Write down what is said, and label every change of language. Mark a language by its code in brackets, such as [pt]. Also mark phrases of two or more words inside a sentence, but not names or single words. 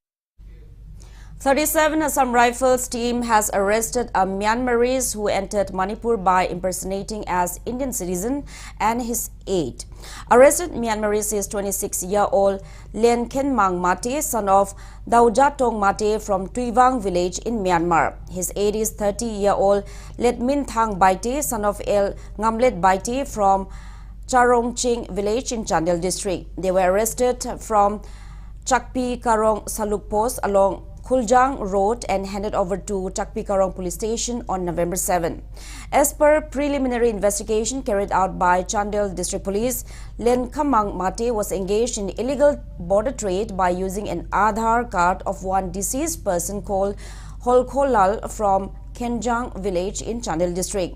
[en] 37 Assam Rifles team has arrested a Myanmarese who entered Manipur by impersonating as Indian citizen and his aide. Arrested Myanmarese is 26-year-old Lien Khenmang Mate, son of Daujatong Mate from Tuivang village in Myanmar. His aide is 30-year-old Let Min Thang Baite, son of El Ngamlet Baite from Charongching village in Chandel district. They were arrested from Chakpi Karong Saluk Post along Khuljang Road and handed over to Chakpi Karong Police Station on November 7. As per preliminary investigation carried out by Chandel District Police, Len Khamang Mate was engaged in illegal border trade by using an Aadhaar card of one deceased person called Holkholal from Khenjang village in Chandel District.